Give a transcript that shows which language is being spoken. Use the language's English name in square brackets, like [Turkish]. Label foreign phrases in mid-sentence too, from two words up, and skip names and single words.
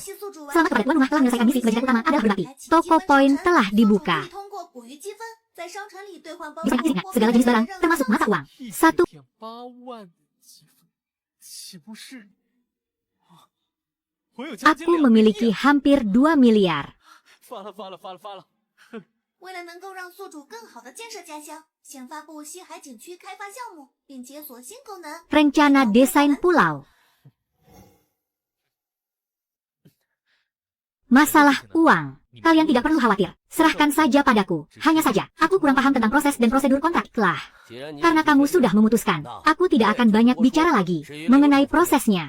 [Indonesian] Selamat kepada tuan rumah telah menyelesaikan misi. Kewajiban utama adalah berbakti. Toko poin telah dibuka. Bisa isinya segala jenis barang, termasuk mata uang. 1. Aku memiliki hampir 2 miliar. [Chinese] 为了能够让宿主更好地建设家乡，先发布西海景区开发项目，并解锁新功能。 [Indonesian] Rencana desain pulau. Masalah uang. Kalian tidak perlu khawatir. Serahkan saja padaku. Hanya saja, aku kurang paham tentang proses dan prosedur kontrak. Karena kamu sudah memutuskan, aku tidak akan banyak bicara lagi mengenai prosesnya.